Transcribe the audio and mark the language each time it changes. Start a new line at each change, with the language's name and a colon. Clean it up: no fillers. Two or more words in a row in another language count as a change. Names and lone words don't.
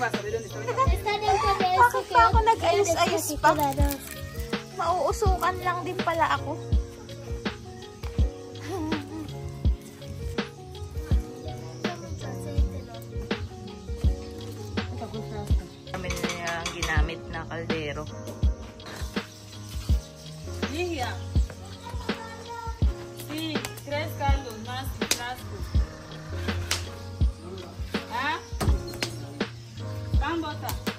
Filipino: Bakit pa ako nag-ayos-ayos pa? Mauusukan lang din pala ako. Kami na yung ginamit na kaldero.
Chavacano: Ligia. Sí, 3 caldos más frasco.
Filipino: ¿Ah? Pambota.